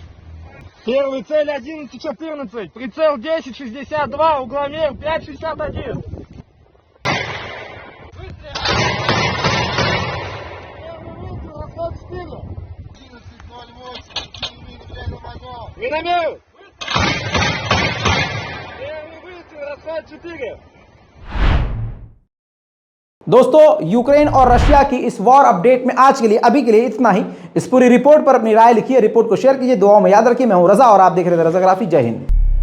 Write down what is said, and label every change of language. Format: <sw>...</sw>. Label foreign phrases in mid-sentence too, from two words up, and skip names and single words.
<ru>Первый цель 11-14, прицел 10-62, угломер 5-61. Миномет! Первый выстрел, расход 4.</ru> <hi>दोस्तों, यूक्रेन और रशिया की इस</hi> <en>war update</en> <hi>में आज के लिए, अभी के लिए इतना ही। इस पूरी रिपोर्ट पर अपनी राय लिखिए, रिपोर्ट को शेयर कीजिए, दुआओं में याद रखिए। मैं हूं रजा और आप देख रहे थे रजाग्राफी। जय हिंद।</hi>